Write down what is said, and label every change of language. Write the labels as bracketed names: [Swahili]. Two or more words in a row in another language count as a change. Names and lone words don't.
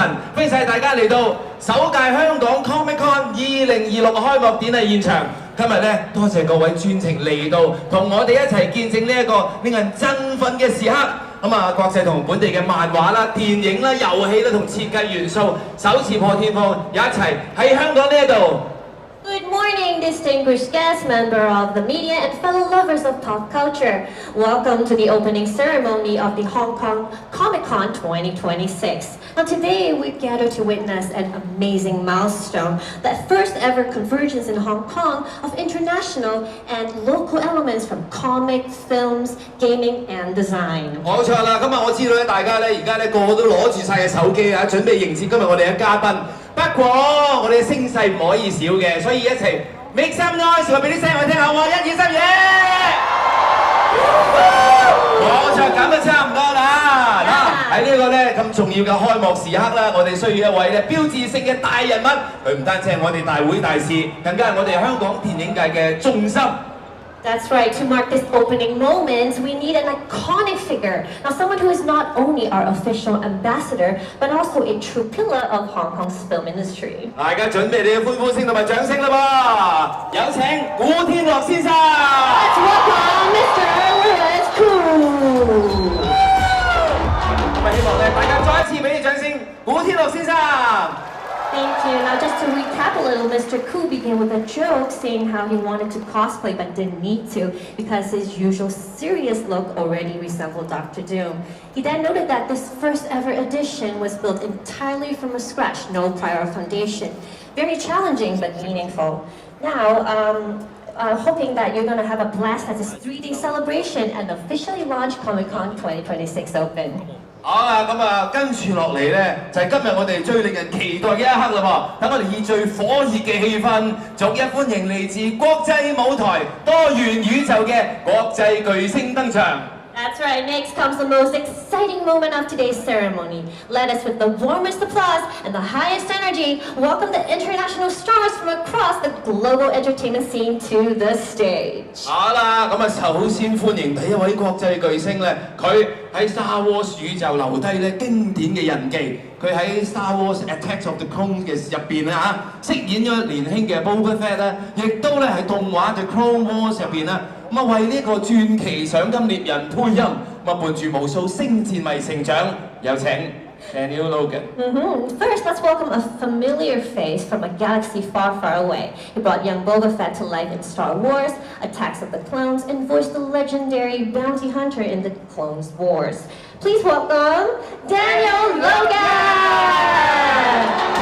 [Cantonese] 歡迎晒大家嚟到首屆香港 Comic Con 2026開幕典禮現場。今日咧，多謝各位專程嚟到，同我哋一齊見證呢一個令人振奮嘅時刻。咁啊，國際同本地嘅漫畫啦、電影啦、遊戲啦同設計元素首次破天荒，一齊喺香港呢一度。 [English] Good morning, distinguished guests, member of the media, and fellow lovers of pop culture. Welcome to the opening ceremony of the Hong Kong Comic Con 2026. Now today we gather to witness an amazing milestone, that first ever convergence in Hong Kong of international and local elements from comics, films, gaming, and design. [Cantonese] 冇錯啦，今日我知道咧，大家咧而家咧個個都攞住晒嘅手機啊，準備迎接今日我哋嘅嘉賓。不過我哋嘅聲勢唔可以少嘅，所以一齊 [English] make some noise， [Cantonese] 話俾啲聲我聽下喎，1、2、3，耶！冇錯，咁就差唔多啦。嗱，喺呢個咧咁重要嘅開幕時刻啦，我哋需要一位咧標誌性嘅大人物，佢唔單止係我哋大會大使，更加係我哋香港電影界嘅重心。 [English] That's right, to mark this opening moment, we need an iconic figure. Now, someone who is not only our official ambassador, but also a true pillar of Hong Kong's film industry. [Cantonese] 大家準備你嘅歡呼聲同埋掌聲啦噃！有請古天樂先生。 [English] Let's welcome Mr. Louis Koo. [Cantonese] 咁啊，希望咧大家再一次俾啲掌聲，古天樂先生。 [English] Thank you. Now, just to recap a little, Mr. Koo began with a joke saying how he wanted to cosplay but didn't need to because his usual serious look already resembled Dr. Doom. He then noted that this first ever edition was built entirely from scratch, no prior foundation. Very challenging but meaningful. Now, hoping that you're going to have a blast at this 3-day celebration and officially launch Comic-Con 2026 Open. [Cantonese] 好啦，咁啊，跟住落嚟咧，就係今日我哋最令人期待嘅一刻啦噃！等我哋以最火熱嘅氣氛，逐一歡迎嚟自國際舞台多元宇宙嘅國際巨星登場。 [English] That's right, next comes the most exciting moment of today's ceremony. Let us, with the warmest applause and the highest energy, welcome the international stars from across the global entertainment scene to the stage. [Cantonese] 好啦，咁啊，首先歡迎第一位國際巨星咧，佢喺 Star Wars 宇宙留低咧經典嘅印記。佢喺 Star Wars Attack of the Clones 嘅入邊啊，飾演咗年輕嘅 Boba Fett 咧，亦都咧喺動畫 The Clone Wars 入邊啦。咁啊，為呢個傳奇賞金獵人配音，咁啊伴住無數星戰迷成長。有請 Daniel Logan。 [English] First, let's welcome a familiar face from a galaxy far, far away. He brought young Boba Fett to life in Star Wars, Attacks of the Clones, and voiced the legendary bounty hunter in the Clone Wars. Please welcome Daniel Logan!